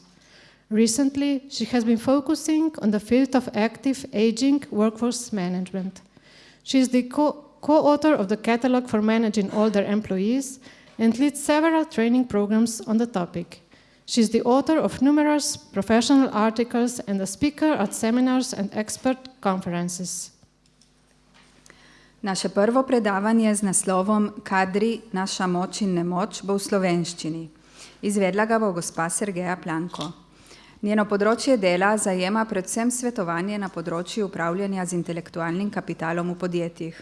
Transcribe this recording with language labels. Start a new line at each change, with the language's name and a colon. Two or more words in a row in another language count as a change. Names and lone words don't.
English: Recently, she has been focusing on the field of active aging workforce management. She is the co-author of the Catalog for Managing Older Employees and leads several training programs on the topic. She is the author of numerous professional articles and a speaker at seminars and expert conferences.
Slovenian: Naše prvo predavanje z naslovom Kadri, naša moč in nemoč bo v slovenščini. Izvedla ga bo gospa Sergeja Planko. Njeno področje dela zajema predvsem svetovanje na področju upravljanja z intelektualnim kapitalom v podjetjih.